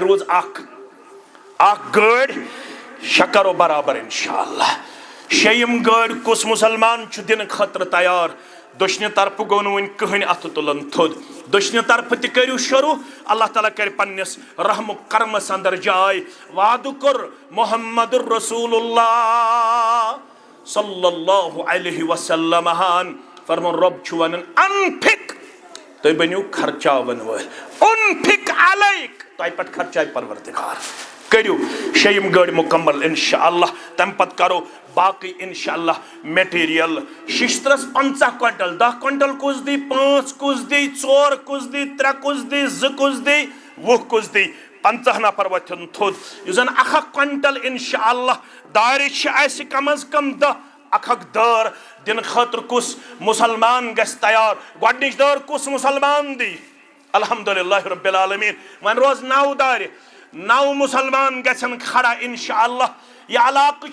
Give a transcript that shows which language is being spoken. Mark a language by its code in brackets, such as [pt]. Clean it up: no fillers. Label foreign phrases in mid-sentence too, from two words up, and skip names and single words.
[ks] روٗز اکھ گٲڑۍ 6 کرو برابر انشاءاللہ 6یِم گٲڑۍ کُس مُسلمان چھُ دِنہٕ خٲطرٕ تیار دٔچھنہِ طرفہٕ گوٚو نہٕ وُنہِ کٕہٕنۍ اَتھٕ تُلن تھوٚد دٔچھنہِ طرفہٕ تہِ کٔرِو شروٗع اللہ تعالیٰ کرِ پننِس رحمُک کرمس انٛدر جاے وعدٕ کوٚر محمد رسول اللہ [ar] صلی اللہ علیہ وسلم [ks] ہن فرمون رۄب چھُ ونان انفِق تُہۍ بٔنِو خرچاون وٲلۍ انفِق علیک تۄہہِ پٮ۪ٹھ خرچاے پروردگار کٔرِو 6یِم گٲڑۍ مُکمل انشاء اللہ تمہِ پتہٕ کرو باقٕے انشاء اللہ میٹیٖریل ششترس 50 کوینٹل 10 کوینٹل کُس دی 5 کُس دی 4 کُس دی 3 کُس دی 2 کُس دی 20 کُس دی 50 نفر وتھن تھوٚد یُس زن 1 کوینٹل انشاء اللہ دارِ چھِ اسہِ کم از کم 10 اکھ دٲر دِنہٕ خٲطرٕ کُس مُسلمان گژھِ تیار گۄڈنِچ دٲر کُس مُسلمان دی [ar] الحمدُاللہ رب العالمین [ks] وۄنۍ روز 9 دارِ 9 مُسلمان گژھن کھڑا انشاء اللہ یہِ علاقہٕ